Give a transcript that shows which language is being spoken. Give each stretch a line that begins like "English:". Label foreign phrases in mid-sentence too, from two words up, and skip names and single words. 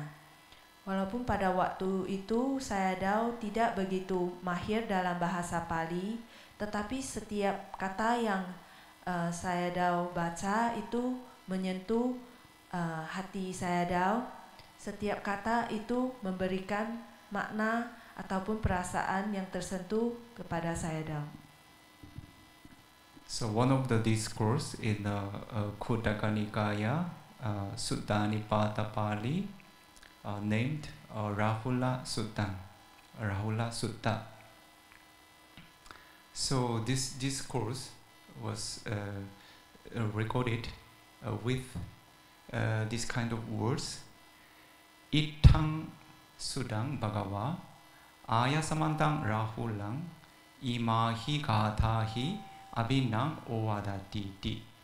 Malay: Walaupun pada waktu itu saya dah tidak begitu mahir dalam bahasa Pali, tetapi setiap kata yang saya dah baca itu menyentuh hati saya dah. Setiap kata itu memberikan makna ataupun perasaan yang tersentuh kepada saya dah.
English: So one of the discourse in the Khuddaka Nikaya, Sutta Nipata Pali, named Rahula Sutta. Rahula Sutta. So this discourse was recorded with this kind of words:
Pali: Itang Sudang Bhagava, Ayasamantang Rahulang, Imahi Gathahi Abhinang Ovadati.